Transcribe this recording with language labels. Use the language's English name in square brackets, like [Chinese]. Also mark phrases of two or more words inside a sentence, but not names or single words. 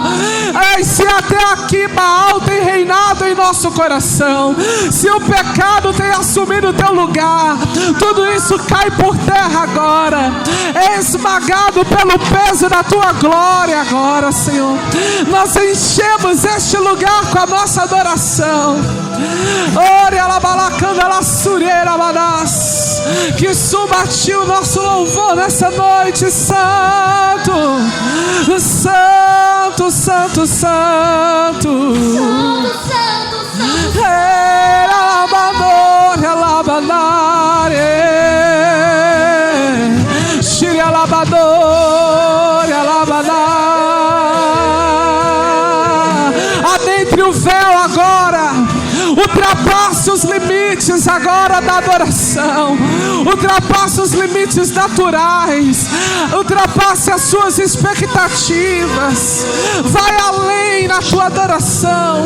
[Portuguese] Se até aqui Baal tem reinado em nosso coração, se o pecado tem assumido o Teu lugar, tudo isso cai por terra agora, é esmagado pelo peso da Tua glória agora, Senhor. Nós enchemos este lugar com a nossa adoração. Ore alabalacanda la sureira manás. Que suba a Ti o nosso louvor nessa noite. Santo, santo, santo, santo. Alabador, alabanare. Shiri alabador, alabanar. Adentre o véu agora. Ultrapasse os limites agora da adoração. Ultrapasse os limites naturais. Ultrapasse as suas expectativas. Vai além na tua adoração.